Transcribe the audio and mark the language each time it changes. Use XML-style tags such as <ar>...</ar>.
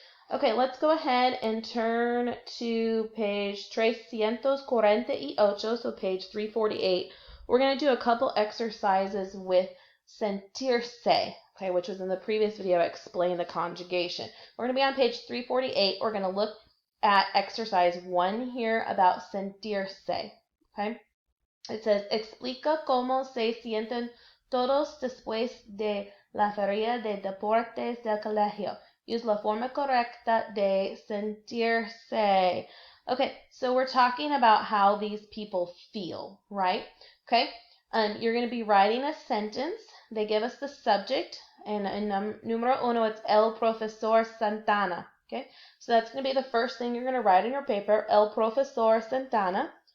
<en>Okay, let's go ahead and turn to page 348, so page 348. We're going to do a couple exercises with Sentirse, okay, which was in the previous video. I explained the conjugation. We're going to be on page 348. We're going to look at exercise 1 here about Sentirse, okay? It says,</en> <es>explica cómo se sienten todos después de la feria de deportes del colegio. Use la forma correcta de sentirse.</es> <en>Okay, so we're talking about how these people feel, right? Okay, you're going to be writing a sentence. They give us the subject, and in número 1, it's el profesor Santana. Okay, so that's going to be the first thing you're going to write on your paper, el profesor Santana.</en>